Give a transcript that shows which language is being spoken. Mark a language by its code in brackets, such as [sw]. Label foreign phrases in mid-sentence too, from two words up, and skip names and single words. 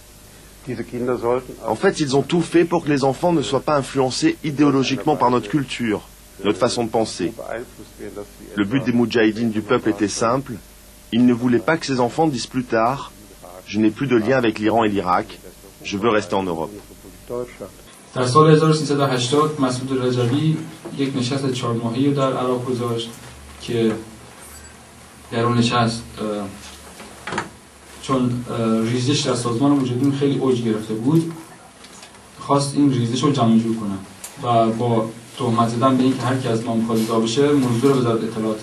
[fr] En fait, ils ont tout fait pour que les enfants ne soient pas influencés idéologiquement par notre culture, notre façon de penser. Le but des Moudjahidines du peuple était simple. Ils ne voulaient pas que ces enfants disent plus tard « Je n'ai plus de lien avec l'Iran et l'Irak, je veux rester en Europe ». [fa] در سال 1380 مسعود رجبی یک نشست 4 ماهه‌ای در عراق گذاشت که در اون نشست چون ریزش در سازمان مجاهدین خیلی اوج گرفته بود خواست این ریزش رو جمع جور کنه و با تهمت زدن به اینکه هر کی از ما می‌خواد جدا بشه منظور وزارت اطلاعاته.